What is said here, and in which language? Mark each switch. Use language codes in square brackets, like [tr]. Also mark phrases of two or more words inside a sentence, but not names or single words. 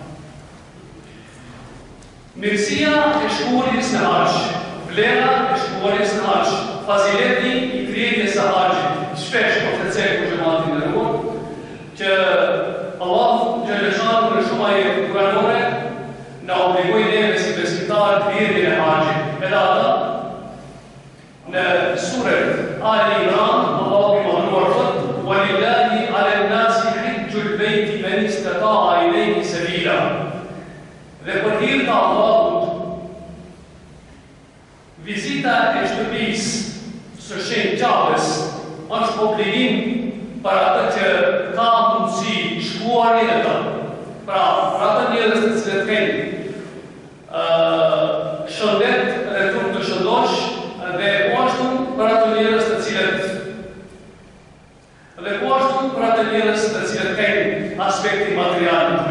[sq] Mirësia e shkuarjes në haxh, vlera e shkuarjes në haxh, fazileti i krijetjes së haxhit, shpesh po të cekë xhamatin e nderuar, që Allahu xhaleshanuhu në shumë ajete kuranore na obligoi neve si besimtarë të krijetjen e haxhit. Edhe ata në surën Ali Imran, Allahu i madhruar thotë: [ar] "ولله على الناس حج البيت من استطاع إليه سبيلا." [sq] Dhe për hir të Allahut, vizita e shtëpisë së shenjtë Ka'bes është obligim për atë që ka mundësi shkuarin e ta. Pra, për atë njerëz të cilët kanë shëndet dhe trup të shëndosh, dhe po ashtu për atë njerëz të cilët kanë aspekti material të mirë.